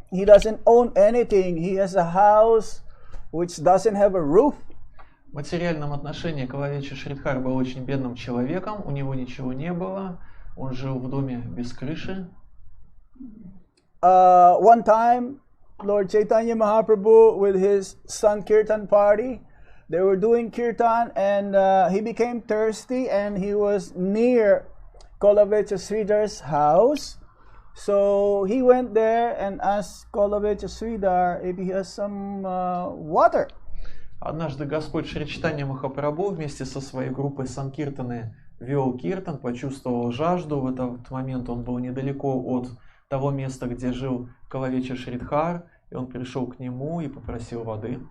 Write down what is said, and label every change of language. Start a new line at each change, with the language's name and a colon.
English: He doesn't own anything. He has a house which doesn't have a roof.
Russian: В материальном отношении Коловича Шридхар был очень бедным человеком, у него ничего не было, он жил в доме без крыши.
English: One time, Lord Chaitanya Mahaprabhu with his Sankirtan party, they were doing kirtan and he became thirsty and he was near Kolavecha Sridhar's house. So he went there and asked Kolavecha Sridhar if he has some water.
Russian: Однажды Господь Шри Чайтанья Махапрабху вместе со своей группой Санкиртаны вел киртан, почувствовал жажду. В этот момент он был недалеко от того места, где жил Коловича Шридхар, и он пришел к нему и попросил воды.